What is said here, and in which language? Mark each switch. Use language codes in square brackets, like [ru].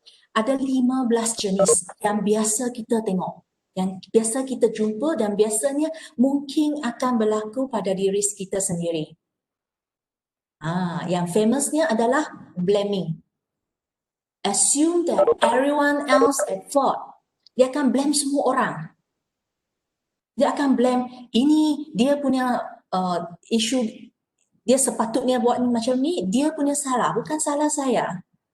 [ms] Ada 15 jenis yang biasa kita tengok, yang biasa kita jumpa dan biasanya mungkin akan berlaku pada diri kita sendiri. Yang famousnya adalah blaming. [en] Assume that everyone else at fault. [ms] Dia akan blame semua orang. Dia akan blame ini dia punya isu, dia sepatutnya buat macam ni, dia punya salah, bukan salah saya.